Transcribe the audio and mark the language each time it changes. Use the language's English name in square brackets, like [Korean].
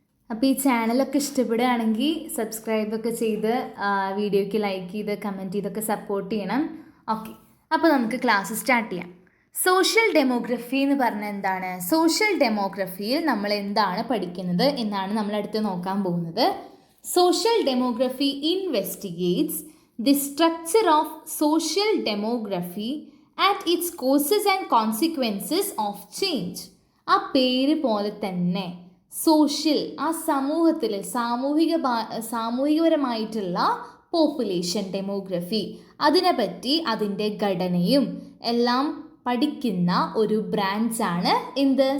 [Malayalam] അപ്പോൾ ഈ ചാനലൊക്കെ ഇഷ്ടപ്പെടുകയാണെങ്കിൽ സബ്സ്ക്രൈബൊക്കെ ചെയ്ത് വീഡിയോയ്ക്ക് ലൈക്ക് ചെയ്ത് കമൻറ്റ് ചെയ്തൊക്കെ സപ്പോർട്ട് ചെയ്യണം. ഓക്കെ, അപ്പോൾ നമുക്ക് ക്ലാസ് സ്റ്റാർട്ട് ചെയ്യാം. സോഷ്യൽ ഡെമോഗ്രഫി എന്ന് പറഞ്ഞാൽ എന്താണ്? സോഷ്യൽ ഡെമോഗ്രഫിയിൽ നമ്മൾ എന്താണ് പഠിക്കുന്നത് എന്നാണ് നമ്മൾ അടുത്ത് നോക്കാൻ പോകുന്നത്. [English] Social demography investigates the structure of social demography at its causes and consequences of change. [Malayalam] ആ പേര് പോലെ തന്നെ സോഷ്യൽ, ആ സമൂഹത്തിൽ സാമൂഹികപരമായിട്ടുള്ള പോപ്പുലേഷൻ ഡെമോഗ്രഫി, അതിനെപ്പറ്റി അതിൻ്റെ ഘടനയും എല്ലാം പഠിക്കുന്ന ഒരു ബ്രാഞ്ചാണ് എന്ത്?